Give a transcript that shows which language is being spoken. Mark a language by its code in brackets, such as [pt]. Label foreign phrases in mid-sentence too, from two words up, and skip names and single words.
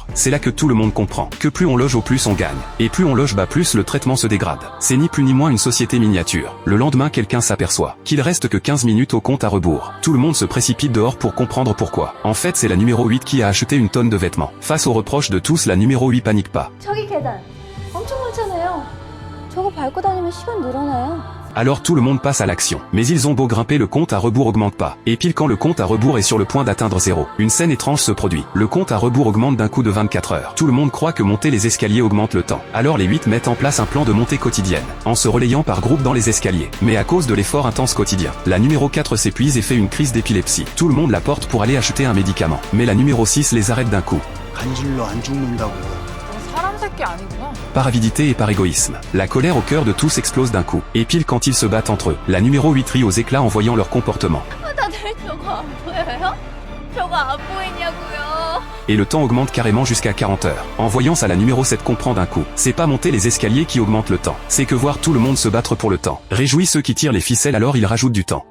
[fr] C'est là que tout le monde comprend que plus on loge haut, plus on gagne. Et plus on loge bas, plus le traitement se dégrade. C'est ni plus ni moins une société miniature. Le lendemain, quelqu'un s'aperçoit qu'il reste que 15 minutes au compte à rebours. Tout le monde se précipite dehors pour comprendre pourquoi. En fait, c'est la numéro 8 qui a acheté une tonne de vêtements. Face aux reproches de tous, la numéro 8 panique pas. [ko] 저기 계단 엄청 많잖아요. 저거 밟고 다니면 시간 늘어나요. [fr] Alors tout le monde passe à l'action. Mais ils ont beau grimper, le compte à rebours augmente pas. Et pile quand le compte à rebours est sur le point d'atteindre 0, une scène étrange se produit. Le compte à rebours augmente d'un coup de 24 heures. Tout le monde croit que monter les escaliers augmente le temps. Alors les 8 mettent en place un plan de montée quotidienne, en se relayant par groupe dans les escaliers. Mais à cause de l'effort intense quotidien, la numéro 4 s'épuise et fait une crise d'épilepsie. Tout le monde la porte pour aller acheter un médicament. Mais la numéro 6 les arrête d'un coup. [ko] 간질로 안 죽는다고. 사람 새끼 아니구나. [fr] Par avidité et par égoïsme, la colère au cœur de tous explose d'un coup. Et pile quand ils se battent entre eux, la numéro 8 rit aux éclats en voyant leur comportement. [ko] 다들 저거 안 보여요? 저거 안 보이냐고요? [fr] Et le temps augmente carrément jusqu'à 40 heures. En voyant ça, la numéro 7 comprend d'un coup. C'est pas monter les escaliers qui augmente le temps, c'est que voir tout le monde se battre pour le temps réjouit ceux qui tirent les ficelles, alors ils rajoutent du temps.